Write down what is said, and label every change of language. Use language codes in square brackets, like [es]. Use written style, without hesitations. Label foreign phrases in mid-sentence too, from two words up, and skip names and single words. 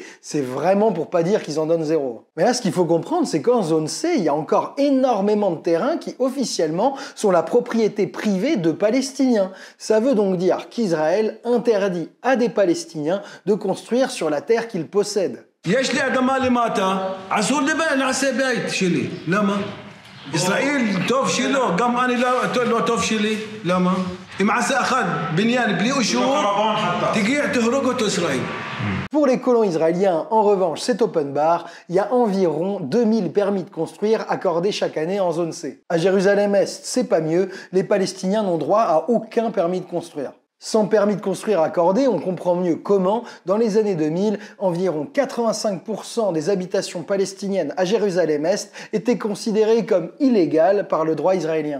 [fr] C'est vraiment pour pas dire qu'ils en donnent 0. Mais là, ce qu'il faut comprendre, c'est qu'en zone C, il y a encore énormément de terrains qui officiellement sont la propriété privée de Palestiniens. Ça veut donc dire qu'Israël interdit à des Palestiniens de construire sur la terre qu'ils possèdent. [he] יש לי אדמה למטה, אסור לי נעשה בית שלי. למה? ישראל טוב שלו, גם אני לא טוב שלי. למה? אם עשה אחד בניין בלי אישור, תגיע תהרוג אותו ישראל. [fr] Pour les colons israéliens, en revanche, c'est [en] open bar. [fr] Il y a environ 2000 permis de construire accordés chaque année en zone C. À Jérusalem-Est, c'est pas mieux. Les Palestiniens n'ont droit à aucun permis de construire. Sans permis de construire accordé, on comprend mieux comment, dans les années 2000, environ 85% des habitations palestiniennes à Jérusalem-Est étaient considérées comme illégales par le droit israélien.